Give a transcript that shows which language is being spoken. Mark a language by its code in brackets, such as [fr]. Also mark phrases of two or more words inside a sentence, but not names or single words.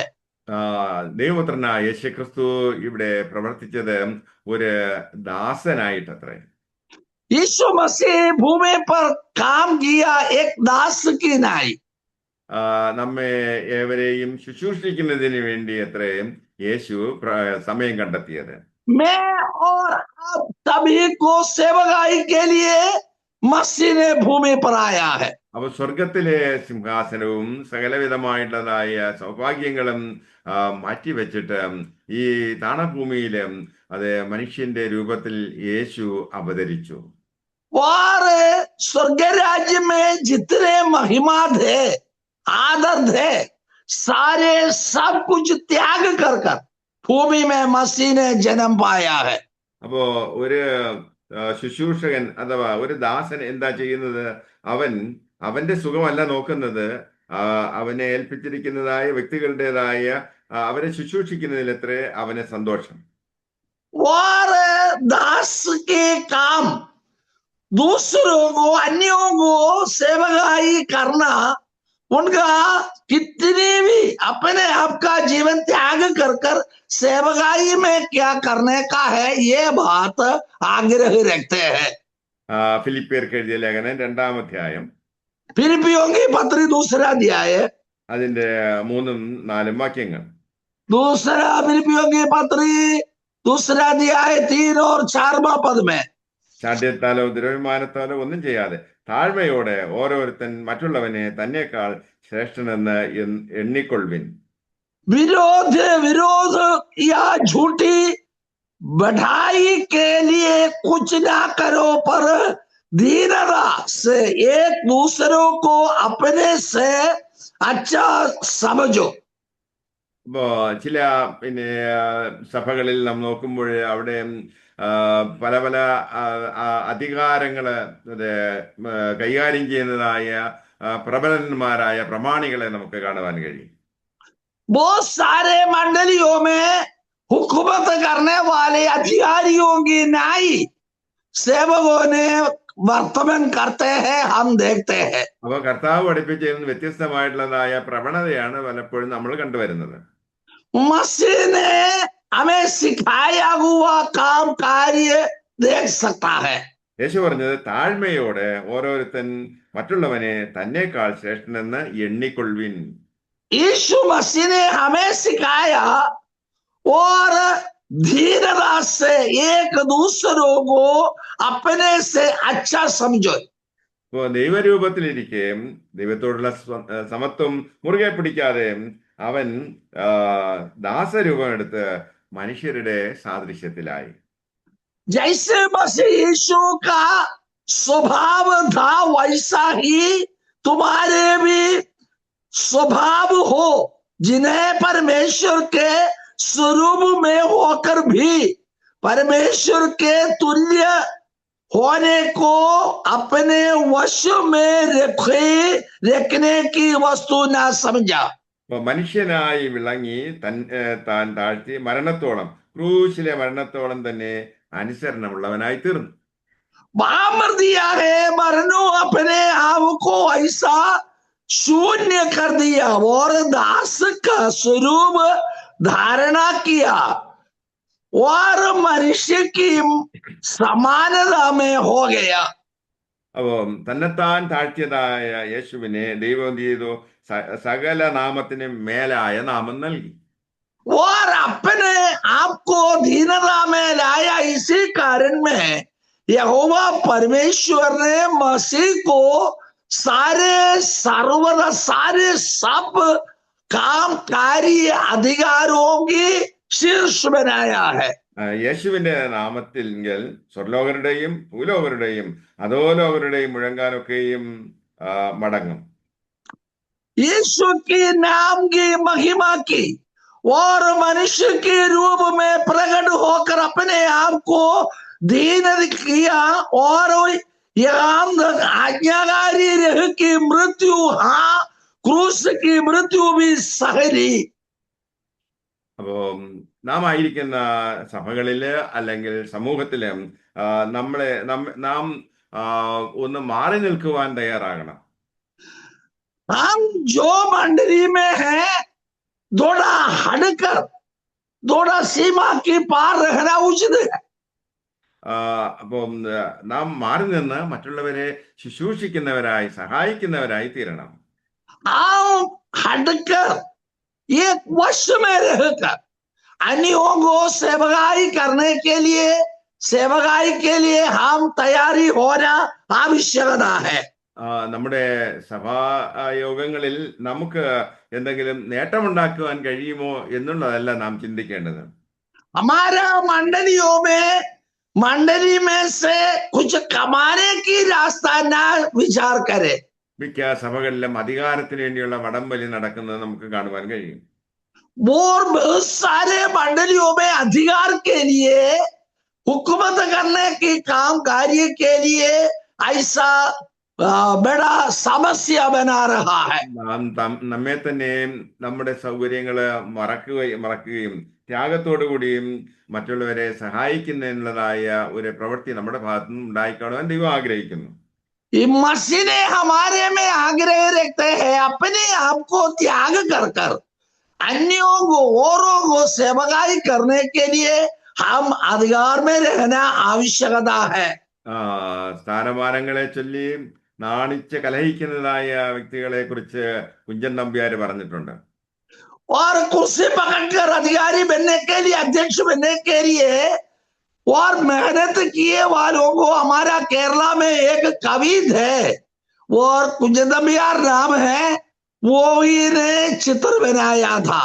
[ml] ദൈവപുത്രനായ യേശുക്രിസ്തു ഇവിടെ പ്രവർത്തിച്ചത് ഒരു ദാസനായിട്ടത്രേ. [hi] यीशु मसीह भूमि पर काम किया एक दास की न्याय. [ml] നമ്മെ ഏവരെയും ശുശ്രൂഷിക്കുന്നതിന് വേണ്ടി അത്രയും യേശു സമയം കണ്ടെത്തിയത്. [hi] मैं और आप सभी को सेवकाई के लिए मसीह ने भूमि पर आया है. [ml] അപ്പൊ സ്വർഗത്തിലെ സിംഹാസനവും സകലവിധമായിട്ടുള്ളതായ സൗഭാഗ്യങ്ങളും മാറ്റിവെച്ചിട്ട് ഈ താണഭൂമിയില് അത് മനുഷ്യന്റെ രൂപത്തിൽ യേശു അവതരിച്ചു. [hi] और स्वर्ग राज्य में जितने महिमा थे, आदर थे, सारे सब कुछ त्याग कर भूमि में मसीह ने जन्म पाया है. [ml] അപ്പോ ഒരു ശുശ്രൂഷകൻ അഥവാ ഒരു ദാസൻ എന്താ ചെയ്യുന്നത്? അവന്റെ സുഖമല്ല നോക്കുന്നത്, അവനെ ഏൽപ്പിച്ചിരിക്കുന്നതായ വ്യക്തികളുടേതായ അവരെ ശുശ്രൂഷിക്കുന്നതിലത്രേ അവന് സന്തോഷം. [hi] और दास के काम दूसरों को, अन्यों को सेवकाई करना, उनका कितनी भी अपने आप का जीवन त्याग कर सेवकाई में क्या करने का है, ये बात आग्रह रखते हैं. [ml] ഫിലിപ്പിയർക്ക് എഴുതിയ ലേഖനം 2-ാം അധ്യായം, [hi] फिलिपियों की पत्री 2रा अध्याय, [ml] അതിന്റെ 3-4 വാക്യങ്ങൾ. [hi] दूसरा फिलिपियों की पत्री 2रा अध्याय 3 और 4वां पद में, [ml] ശാഠ്യത്താലോ ദുരഭിമാനത്താലോ ഒന്നും ചെയ്യാതെ താഴ്മയോടെ ഓരോരുത്തൻ മറ്റുള്ളവനെ തന്നെക്കാൾ ശ്രേഷ്ഠനെന്ന് എണ്ണിക്കൊള്ളുവിൻ. [hi] विरोध या झूठी बढ़ाई के लिए कुछ ना करो, पर दीनता से एक दूसरों को अपने से अच्छा समझो. [ml] ഇപ്പോ ചില സഭകളിൽ നാം നോക്കുമ്പോൾ അവിടെ പല പല അധികാരങ്ങള് കൈകാര്യം ചെയ്യുന്നതായ പ്രബലന്മാരായ പ്രമാണികളെ നമുക്ക് കാണുവാൻ കഴിയും. [hi] बहुत सारे मंडलियों में हुकूमत करने वाले अधिकारियों की न्याय सेवकों ने वर्तमान करते हैं, हम देखते हैं. [ml] അപ്പൊ കർത്താവ് പഠിപ്പിച്ചിരുന്ന വ്യത്യസ്തമായിട്ടുള്ളതായ പ്രവണതയാണ് പലപ്പോഴും നമ്മൾ കണ്ടുവരുന്നത്. [hi] मसीह ने हमें सिखाया हुआ काम कार्य देख सकता है. [ml] യേശു പറഞ്ഞത് താഴ്മയോടെ ഓരോരുത്തൻ മറ്റുള്ളവനെ തന്നെക്കാൾ ശ്രേഷ്ഠനെന്ന് എണ്ണിക്കൊള്ളുവിൻ. [hi] यीशु मसीह ने हमें सिखाया और धीरता से एक दूसरों को अपने से अच्छा समझो. [ml] ഇപ്പോ ദൈവരൂപത്തിലിരിക്കെ ദൈവത്തോടുള്ള സമത്വം മുറുകെ പിടിക്കാതെ അവൻ ദാസരൂപം എടുത്ത് മനുഷ്യരുടെ സാദൃശ്യത്തിലായി. [hi] जैसे मसीह यीशु का स्वभाव था, वैसा ही तुम्हारे भी स्वभाव हो, जिन्हें परमेश्वर के स्वरूप में होकर भी परमेश्वर के तुल्य होने को अपने वश में रखने की वस्तु न समझा। [ml] അപ്പൊ മനുഷ്യനായി വിളങ്ങി താൻ താഴ്ത്തി മരണത്തോളം, ക്രൂശിലെ മരണത്തോളം തന്നെ അനുസരണമുള്ളവനായി തീർന്നു. [hi] मार दिया है, मरनो अपने आप को ऐसा शून्य कर दिया और दास का स्वरूप धारणा किया और मनुष्य की समानता में हो गया। [ml] അപ്പോ തന്നെത്താൻ താഴ്ത്തിയതായ യേശുവിനെ ദൈവം എന്ത് ചെയ്തു? സകല നാമത്തിനും മേലായ നാമം നൽകി. [hi] और अपने आप को दीनता में लाया। इसी कारण में यहोवा परमेश्वर ने मसीह को सारे सर्वदा सारे सब काम कार्य अधिकारों की शीर्ष बनाया है। [ml] യേശുവിന്റെ നാമത്തിൽ സ്വർലോകരുടെയും ഭൂലോകരുടെയും അധോലോകരുടെയും മുഴങ്കാലൊക്കെയും മടങ്ങും. [hi] यीशु के नाम की महिमा की और मनुष्य के रूप में प्रकट होकर अपने आप को दीन किया और आज्ञाकारी रह की मृत्यु, हाँ क्रूस की मृत्यु भी सहरी। [ml] അപ്പോ നാം ആയിരിക്കുന്ന സഭകളില് അല്ലെങ്കിൽ സമൂഹത്തില് നാം ഒന്ന് മാറി നിൽക്കുവാൻ തയ്യാറാകണം. [hi] हम जो मंडली में है थोड़ा हटकर थोड़ा सीमा की पार रहना उचित है। [ml] അപ്പം നാം മാറി നിന്ന് മറ്റുള്ളവരെ ശുശ്രൂഷിക്കുന്നവരായി സഹായിക്കുന്നവരായി തീരണം. [hi] हम हटकर एक वश में रहकर अन्यों को सेवकाई के लिए हम तैयारी होना आवश्यकता है। [ml] നമ്മുടെ സഭാ യോഗങ്ങളിൽ നമുക്ക് എന്തെങ്കിലും നേട്ടമുണ്ടാക്കുവാൻ കഴിയുമോ എന്നുള്ളതല്ല നാം ചിന്തിക്കേണ്ടത്. [hi] हमारा मंडली में से कुछ कमाने की रास्ता ना विचार करे। [ml] മിക്ക സഭകളിലും അധികാരത്തിന് വേണ്ടിയുള്ള വടംവലി നടക്കുന്നത് നമുക്ക് കാണുവാൻ കഴിയും. [hi] और बहुत सारे मंडलियों में अधिकार के लिए, हुकूमत करने की काम कार्य के लिए ऐसा बड़ा समस्या बना रहा है। [ml] നമ്മെ തന്നെയും നമ്മുടെ സൗകര്യങ്ങള് മറക്കുകയും ത്യാഗത്തോടു കൂടിയും മറ്റുള്ളവരെ സഹായിക്കുന്നതിനുള്ളതായ ഒരു പ്രവൃത്തി നമ്മുടെ ഭാഗത്തു നിന്ന് ഉണ്ടായിക്കാണുവാൻ ദൈവം ആഗ്രഹിക്കുന്നു. [hi] मसीह ने हमारे में आग्रह रखते हैं अपने आप को त्याग कर अन्यों को औरों को सेवकाई करने के लिए हम अधिकार में रहना आवश्यकता है। [ml] സ്ഥാനമാനങ്ങളെ ചൊല്ലി നാണിച്ച് കലഹിക്കുന്നതായ വ്യക്തികളെ കുറിച്ച് കുഞ്ചൻ നമ്പ്യാര് പറഞ്ഞിട്ടുണ്ട്. [hi] और कुर्सी पकड़कर अधिकारी बनने के लिए, अध्यक्ष बनने के लिए और मेहनत किए वालों को हमारा केरला में एक कवि थे और कुंजन नम्बियार नाम है, वो ही ने चित्र बनाया था।